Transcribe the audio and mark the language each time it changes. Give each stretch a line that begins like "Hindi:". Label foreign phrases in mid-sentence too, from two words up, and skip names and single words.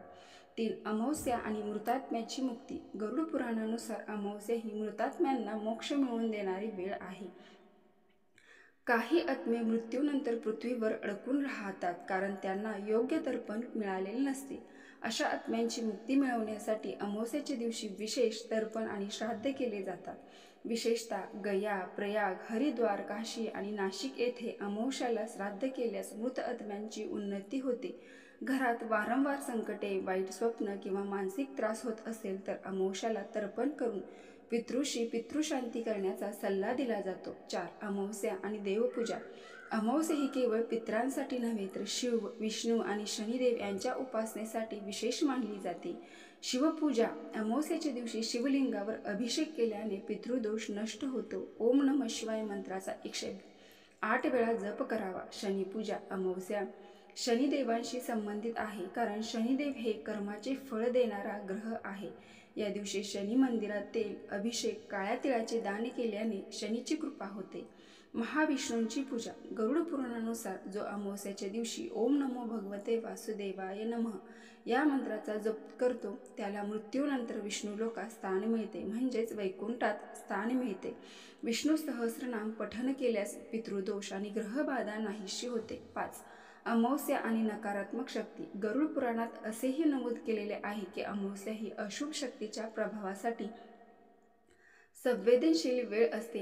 Marathi: 3, अमावस्या आणि मृतात्म्याची मुक्ती। गरुड पुराणानुसार अमावस्या ही मृतात्म्यांना मोक्ष मिळवून देणारी वेळ आहे। काही आत्मे मृत्यूनंतर पृथ्वीवर अडकून राहतात, कारण त्यांना योग्य तर्पण मिळालेले नसते। अशा आत्म्यांची मुक्ती मिळवण्यासाठी अमावस्येच्या दिवशी विशेष तर्पण आणि श्राद्ध केले जातात। विशेषतः गया, प्रयाग, हरिद्वार, काशी आणि नाशिक येथे अमावस्याला श्राद्ध केल्यास मृत आत्म्यांची उन्नती होते। घरात वारंवार संकटे, वाईट स्वप्न किंवा मानसिक त्रास होत असेल तर अमावस्याला तर्पण करून पितृशी पितृशांती करण्याचा सल्ला दिला जातो। 4, अमावस्या आणि देवपूजा। अमावस्या ही केवळ पितरांसाठी नव्हे तर शिव, विष्णू आणि शनिदेव यांच्या उपासनेसाठी विशेष मानली जाते। शिवपूजा। अमावस्येच्या दिवशी शिवलिंगावर अभिषेक केल्याने पितृदोष नष्ट होतो।
Sanskrit: ओम नमः शिवाय
Marathi: मंत्राचा 108 वेळा जप करावा। शनिपूजा। अमावस्या शनिदेवांशी संबंधित आहे, कारण शनिदेव हे कर्माचे फळ देणारा ग्रह आहे। या दिवशी शनी मंदिरात तेल, अभिषेक, काळ्या तिळाचे दान केल्याने शनीची कृपा होते। महाविष्णूंची पूजा. गरुड पुराणानुसार जो अमावस्याच्या दिवशी
Sanskrit: ओम नमो भगवते वासुदेवाय नमः
Marathi: या मंत्राचा जप करतो त्याला मृत्यूनंतर विष्णू लोकात स्थान मिळते, म्हणजेच वैकुंठात स्थान मिळते. विष्णू सहस्रनाम पठण केल्यास पितृदोष आणि ग्रहबाधा नाहीशी होते. 5. अमावस्या आणि नकारात्मक शक्ती. गरुड पुराणात असेही नमूद केलेले आहे की अमावस्या ही अशुभ शक्तीच्या प्रभावासाठी संवेदनशील वेळ असते.